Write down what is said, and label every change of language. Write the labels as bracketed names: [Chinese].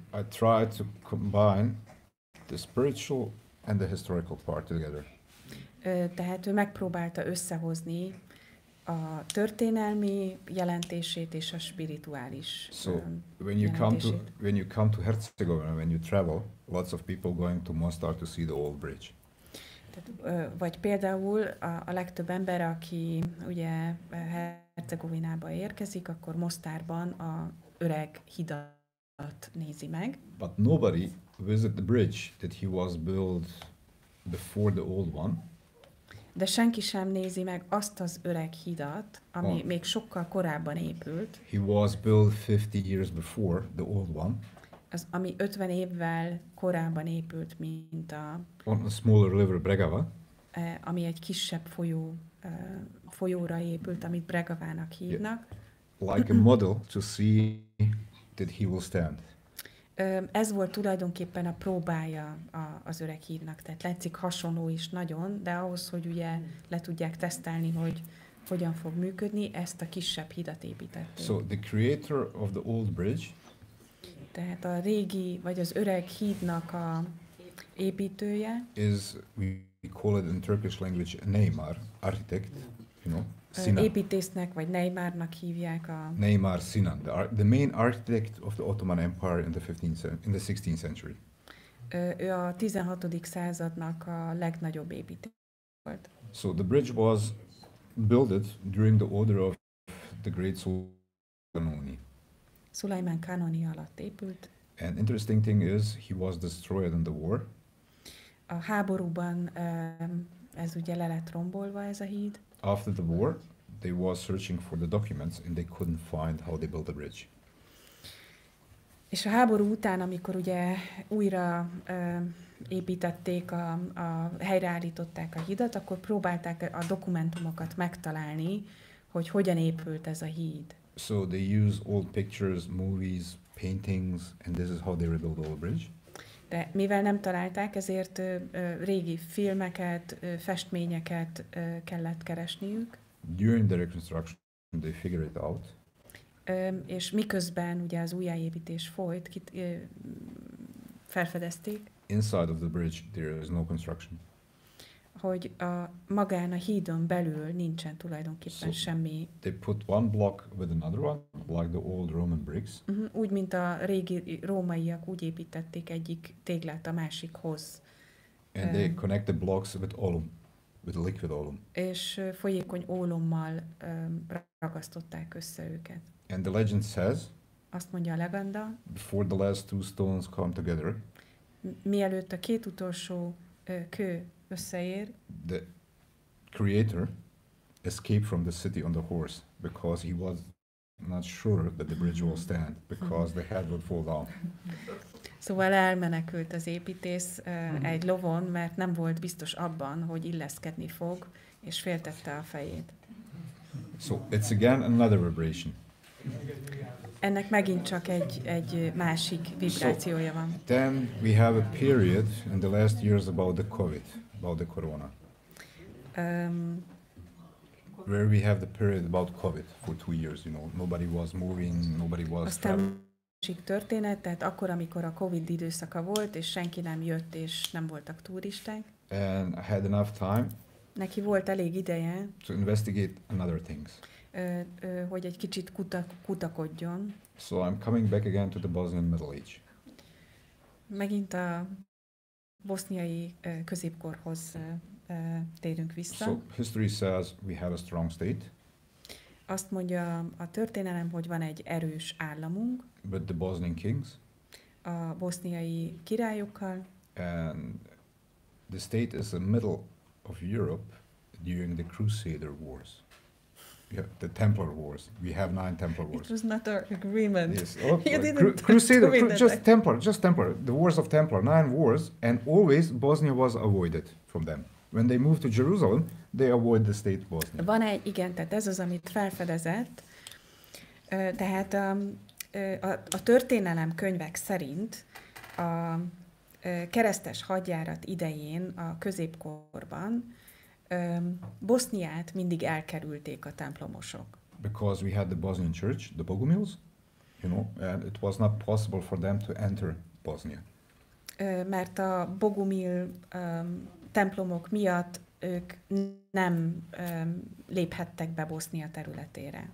[English] So I tried to combine the spiritual and the historical part together. [Hungarian] Tehát ő megpróbálta összehozni a történelmi jelentését és a spirituális jelentését. [English] When you come to Herzegovina, when you travel, lots of people going to Mostar to see the old bridge. [Hungarian] Tehát, vagy például a legtöbb ember, aki ugye Hercegovinába érkezik, akkor Mostárban a öreg hidat nézi meg. [English] But nobody visit the bridge that he was built before the old one. [Hungarian] De senki sem nézi meg azt az öreg hidat, ami még sokkal korábban épült. [English] He was built 50 years before the old one. [Hungarian] Az, ami 50 évvel korábban épült, mint [English] on a smaller river, Bregava. [Hungarian] Ami egy kisebb folyóra épült, amit Bregavának hívnak. [English] Yeah. Like a model to see that he will stand. [Hungarian] Ez volt tulajdonképpen a próbája az öreg hídnak, tehát látszik hasonló is nagyon, de ahhoz, hogy ugye le tudják tesztelni, hogy hogyan fog működni, ezt a kisebb hidat építették. [English] So the creator of the old bridge, [Hungarian] tehát a régi, vagy az öreg hídnak a építője [English] is, we call it in Turkish language, Neymar, architect, you know, Sinan. [Hungarian] Építésznek, vagy Neymarnak hívják a... [English] Neymar Sinan, the main architect of the Ottoman Empire in the 16th century. [Hungarian] Ő a 16. századnak a legnagyobb építész volt. [English] So the bridge was built during the order of the great Sultan Kanuni. [Hungarian] Szulajmán Kanoni alatt épült. [English] And interesting thing is, he was destroyed in the war. [Hungarian] A háborúban ez ugye le lett rombolva, ez a híd. [English] After the war, they was searching for the documents and they couldn't find how they built the bridge. [Hungarian] És a háború után, amikor ugye újra építették, helyreállították a hidat, akkor próbálták a dokumentumokat megtalálni, hogy hogyan épült ez a híd. [English] So they use old pictures, movies, paintings, and this is how they rebuilt the old bridge. [Hungarian] De mivel nem találták, ezért régi filmeket, festményeket kellett keresniük. [English] During the reconstruction, they figured it out. [Hungarian] És miközben ugye az újjáépítés folyt, felfedezték. [English] Inside of the bridge there is no construction. [Hungarian] A hogy magán a hídon belül nincsen tulajdonképpen semmi. [English] They put one block with another one, like the old Roman bricks. [Hungarian] Úgy, mint a régi rómaiak úgy építették egyik téglát a másikhoz. [English] And they connect the blocks with olum, with liquid olum. [Hungarian] És folyékony ólommal ragasztották össze őket. [English] And the legend says, [Hungarian] azt mondja a legenda, [English] before the last two stones come together, [Hungarian] mielőtt a két utolsó kő összeér, [English] the creator escaped from the city on the horse because he was not sure that the bridge will stand because the head would fall down. [Hungarian] Szóval elmenekült az építész egy lovon, mert nem volt biztos abban, hogy illeszkedni fog, és féltette a fejét. [English] So it's again another vibration. [Hungarian] Ennek megint csak egy másik vibrációja van. [English] Then we have a period in the last years about the COVID, about the corona. Where we have the period about COVID for 2 years, you know, nobody was moving, nobody was traveling. [Hungarian] Másik történet, tehát akkor, amikor a Covid időszaka volt, és senki nem jött, és nem voltak turisták. [English] And I had enough time. [Hungarian] Neki volt elég ideje. [English] To investigate another things. [Hungarian] Hogy egy kicsit kutakodjon. [English] So I'm coming back again to the Bosnian Middle Age. [Hungarian] Megint a boszniai középkorhoz térünk vissza. [English] So history says we have a strong state. [Hungarian] Azt mondja a történelem, hogy van egy erős államunk. [English] With the Bosnian kings. [Hungarian] A boszniai királyokkal. [English] And the state is the middle of Europe during the Crusader Wars. Yeah, the Templar Wars. We have 9 Templar Wars. It was not our agreement. Yes. Oh, You didn't Crusader, just Templar. The Wars of Templar, 9 wars, and always Bosnia was avoided from them. When they moved to Jerusalem, they avoid the state Bosnia. [Hungarian] Van egy, igen, tehát ez az, amit felfedezett. Tehát a történelem könyvek szerint a keresztes hadjárat idején a középkorban Boszniát mindig elkerülték a templomosok. [English] Because we had the Bosnian church, the Bogumils, you know, and it was not possible for them to enter Bosnia. [Hungarian] Mert a Bogumil templomok miatt ők nem léphettek be Bosznia területére.